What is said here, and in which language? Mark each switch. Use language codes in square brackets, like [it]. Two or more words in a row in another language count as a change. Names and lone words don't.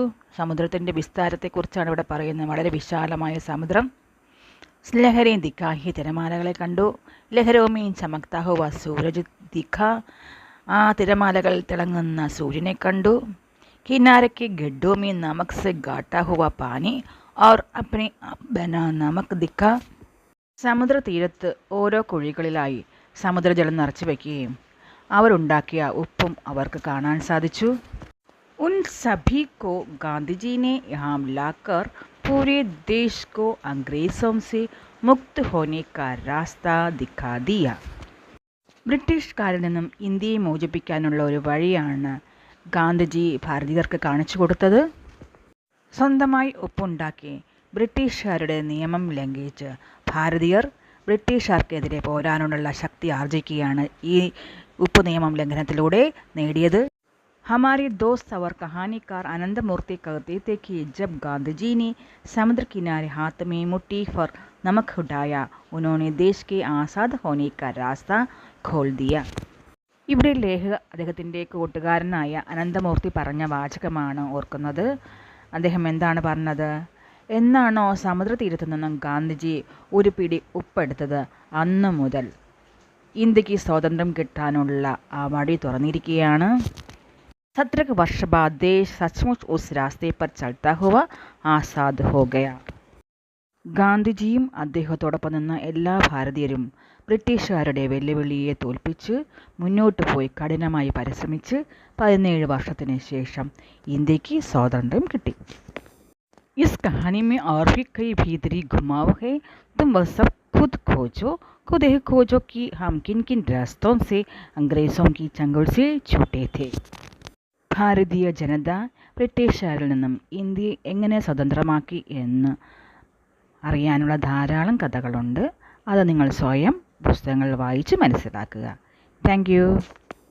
[ml] സമുദ്രത്തിൻ്റെ വിസ്താരത്തെക്കുറിച്ചാണ് ഇവിടെ പറയുന്നത്. വളരെ വിശാലമായ സമുദ്രം. [hi] लहरें दिखा. [ml] ഹി തിരമാലകളെ കണ്ടു. [hi] लहरों में चमकता हुआ सूरज दिखा. [ml] ആ തിരമാലകൾ തിളങ്ങുന്ന സൂര്യനെ കണ്ടു. [hi] किनारे के गड्ढों में नमक से गाढ़ा हुआ पानी और अपने बना नमक दिखा. [ml] സമുദ്ര തീരത്ത് ഓരോ കുഴികളിലായി സമുദ്രജലം നിറച്ചു വയ്ക്കുകയും അവരുണ്ടാക്കിയ ഉപ്പും അവർക്ക് കാണാൻ സാധിച്ചു. [hi] उन सभी को गांधीजी ने यहाँ लाकर पूरे देश को अंग्रेज़ों से मुक्त होने का रास्ता दिखा दिया. [ml] ബ്രിട്ടീഷുകാരിൽ നിന്നും ഇന്ത്യയെ മോചിപ്പിക്കാനുള്ള ഒരു വഴിയാണ് ഗാന്ധിജി ഭാരതീയർക്ക് കാണിച്ചു കൊടുത്തത്. സ്വന്തമായി ഉപ്പുണ്ടാക്കി ബ്രിട്ടീഷുകാരുടെ നിയമം ലംഘിച്ച് ഭാരതീയർ ബ്രിട്ടീഷുകാർക്കെതിരെ പോരാനുള്ള ശക്തി ആർജിക്കുകയാണ് ഈ ഉപ്പ് നിയമം ലംഘനത്തിലൂടെ നേടിയത്. [hi] हमारे दोस्त और कहानीकार आनंद मूर्ति कहते थे कि जब गांधी ने समुद्र किनारे हाथ में मुट्ठी पर नमक उठाया उन्होंने देश के आज़ाद होने का रास्ता खोल दिया. [ml] ഇവിടെ ലേഖക അദ്ദേഹത്തിൻ്റെ കൂട്ടുകാരനായ അനന്തമൂർത്തി പറഞ്ഞ വാചകമാണ് ഓർക്കുന്നത്. അദ്ദേഹം എന്താണ് പറഞ്ഞത്? എന്നാണോ സമുദ്ര തീരത്തു നിന്നും ഗാന്ധിജി ഒരു പിടി ഉപ്പെടുത്തത് അന്നു മുതൽ ഇന്ത്യക്ക് സ്വാതന്ത്ര്യം കിട്ടാനുള്ള ആ വഴി തുറന്നിരിക്കുകയാണ്. [hi] 17 वर्ष बाद देश सचमुच उस रास्ते पर चलता हुआ आज़ाद हो गया. [ml] ഗാന്ധിജിയും അദ്ദേഹത്തോടൊപ്പം നിന്ന എല്ലാ ഭാരതീയരും ബ്രിട്ടീഷുകാരുടെ വെല്ലുവിളിയെ തോൽപ്പിച്ച് മുന്നോട്ട് പോയി കഠിനമായി പരിശ്രമിച്ച് 17 വർഷത്തിന് ശേഷം ഇന്ത്യക്ക് സ്വാതന്ത്ര്യം കിട്ടി. [hi] इस कहानी में और भी कई भीतरी घुमाव है। तुम वह सब खुद खोजो कि हम किन किन रास्तों से अंग्रेज़ों की चंगुल से छूटे थे. [ml] ഭാരതീയ ജനത ബ്രിട്ടീഷുകാരിൽ നിന്നും ഇന്ത്യയെ എങ്ങനെ സ്വതന്ത്രമാക്കി എന്ന് അറിയാനുള്ള ധാരാളം കഥകളുണ്ട്. അത് നിങ്ങൾ സ്വയം പുസ്തകങ്ങൾ വായിച്ച് മനസ്സിലാക്കുക. [en] thank you.